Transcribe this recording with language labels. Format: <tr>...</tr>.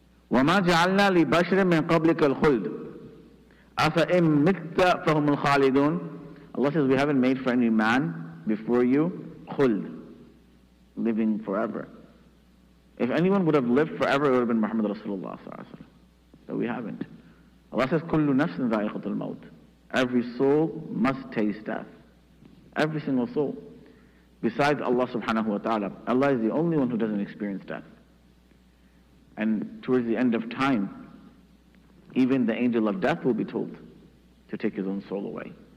<ar>وَمَا جَعَلْنَا لِبَشْرٍ مِّن قَبْلِكَ الْخُلْدِ أَفَإِن مِتَّ فَهُمُ الْخَالِدُونَ.</ar> <en>Allah says, we haven't made for any man before you khuld, living forever. If anyone would have lived forever, it would have been Muhammad Rasulullah. But we haven't. Allah says,</en> <ar>كُلُّ نَفْسٍ ذَائِقَةُ الْمَوْتِ.</ar> <en>Every soul must taste death. Every single soul. Besides Allah subhanahu wa ta'ala. Allah is the only one who doesn't experience death. And towards the end of time, even the angel of death will be told to take his own soul away.</en>